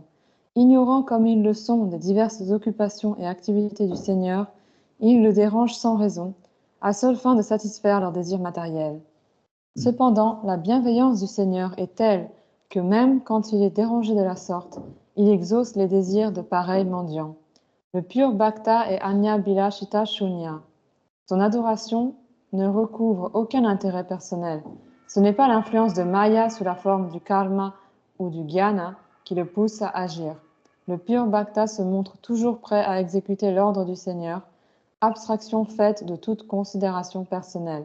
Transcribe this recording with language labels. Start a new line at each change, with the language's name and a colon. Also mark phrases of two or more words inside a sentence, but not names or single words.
French: Ignorant comme ils le sont des diverses occupations et activités du Seigneur, ils le dérangent sans raison, à seule fin de satisfaire leurs désirs matériels. Cependant, la bienveillance du Seigneur est telle que même quand il est dérangé de la sorte, il exauce les désirs de pareils mendiants. Le pur bhakta est
Sanskrit: अन्य अभिलाषिता शून्य.
French: Son adoration ne recouvre aucun intérêt personnel. Ce n'est pas l'influence de Maya sous la forme du karma ou du jnana qui le pousse à agir. Le pur bhakta se montre toujours prêt à exécuter l'ordre du Seigneur, abstraction faite de toute considération personnelle.